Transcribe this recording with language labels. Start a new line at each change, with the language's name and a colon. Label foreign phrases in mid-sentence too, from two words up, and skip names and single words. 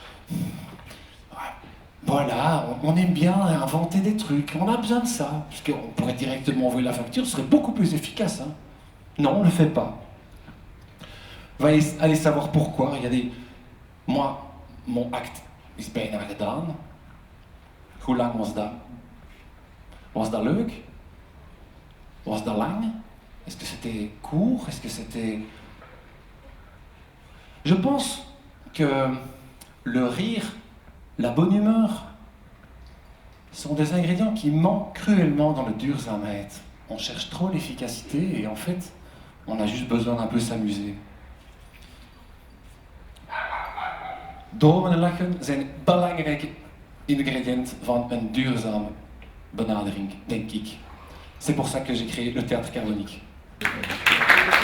French: Voilà, on aime bien inventer des trucs. On a besoin de ça. Parce qu'on pourrait directement envoyer la facture, ce serait beaucoup plus efficace, hein. Non, on ne le fait pas. On va aller savoir pourquoi. Il y a des... Moi, mon acte
Dutch: is bijna gedaan. Hoe lang was dat? Was dat leuk? Was dat lang?
French: Est-ce que c'était court? Est-ce que c'était... Je pense que le rire, la bonne humeur, sont des ingrédients qui manquent cruellement dans le duurzaamheid. On cherche trop l'efficacité et en fait, on a juste besoin d'un peu s'amuser.
Dutch: Dromen en lachen zijn belangrijke ingrediënten van een duurzame benadering, denk ik.
French: C'est pour ça que j'ai créé le théâtre carbonique.